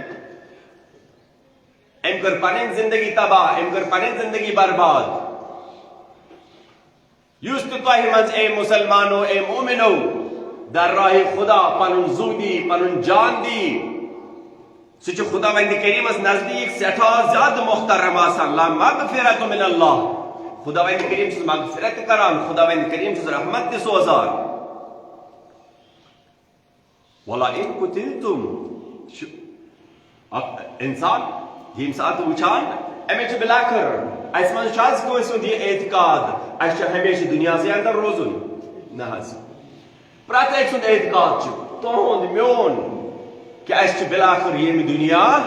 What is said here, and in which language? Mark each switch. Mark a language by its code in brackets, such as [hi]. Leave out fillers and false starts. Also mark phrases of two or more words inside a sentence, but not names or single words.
[ks] أمۍ کٔر پنٕنۍ زندگی تباہ أمۍ کٔر پنٕنۍ زندگی برباد یُس تہِ تۄہہِ منٛز اے مُسلمانو اے مومنو [fa] در راہِ خدا [ks] پنُن زُو دی پنُن جان دی سُہ چھُ خدا وندِ کریٖمس نزدیٖک سٮ۪ٹھاہ زیادٕ محترم آسان [ar] لَمَغْفِرَةٌ مِنَ اللَّهِ [ks] خدا وندِ کریم چھُس مغفرت تہِ کران خدا وندِ کریم چھُس رحمت تہِ سوزان [ar] وَلَئِن قُتِلْتُمْ [ks] اکھ انسان ییٚمہِ ساتہٕ وٕچھان أمِس چھُ بِلاخر اَسہِ منٛز چھُ حظ کٲنٛسہِ ہُنٛد یہِ اعتقاد اَسہِ چھُ ہمیشہِ دُنیاہسٕے اندر روزُن نہ حظ پرٛٮ۪تھ أکۍ سُنٛد اعتقاد چھُ تُہُنٛد میون کہ اَسہِ چھُ بِلاخر ییٚمہِ دُنیا